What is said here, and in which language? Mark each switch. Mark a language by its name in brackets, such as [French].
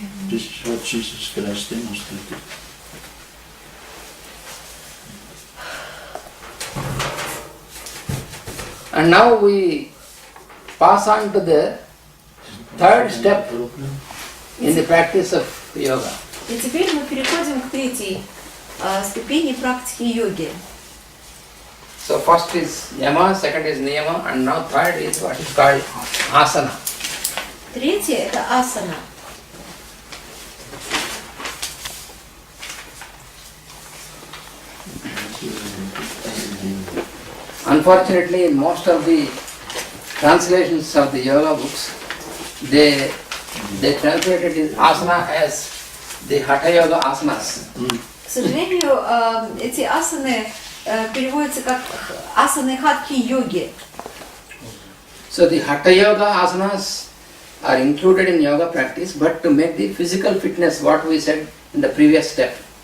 [English] This is what Jesus Christ demonstrated. And now we pass on to the third step in the practice of yoga. [Russian] И теперь мы переходим к третьей ступени практики йоги. [English] So first is yama, second is niyama, and now third is what is called asana. [Russian] Третье – это асана. [English] Unfortunately, in most of the translations of the yoga books, they translated this asana as the hatha yoga asanas. [Russian] К сожалению, эти асаны переводятся как асаны хатхи-йоги. [English] So the hatha yoga asanas are included in yoga practice, but to make the physical fitness, what we said in the previous step.